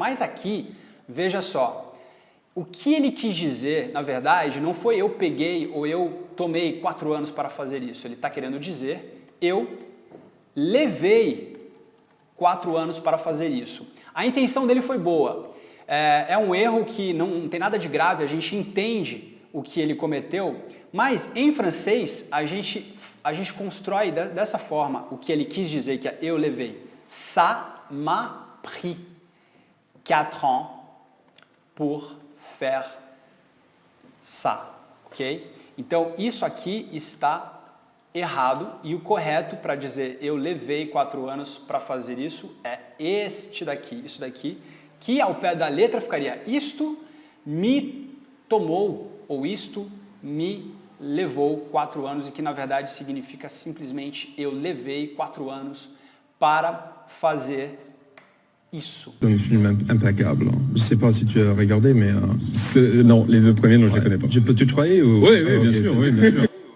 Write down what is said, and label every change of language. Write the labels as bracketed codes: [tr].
[pt] Mas aqui, veja só, o que ele quis dizer, na verdade, não foi eu peguei ou eu tomei 4 anos para fazer isso. Ele está querendo dizer eu levei 4 anos para fazer isso. A intenção dele foi boa. É um erro que não tem nada de grave, a gente entende o que ele cometeu, mas em francês a gente constrói dessa forma o que ele quis dizer, que é eu levei. [fr] Ça m'a pris 4 ans pour faire ça, ok? [pt] Então isso aqui está errado e o correto para dizer eu levei 4 anos para fazer isso é este daqui, isso daqui, que ao pé da letra ficaria isto me tomou ou isto me levou 4 anos e que na verdade significa simplesmente eu levei 4 anos para fazer isso. [fr] C'est un film impeccable. Je sais pas si tu as regardé, mais... Non, les 2 premiers, non, je les connais pas. Je peux tutoyer ou... Oui, bien sûr, oui, bien sûr.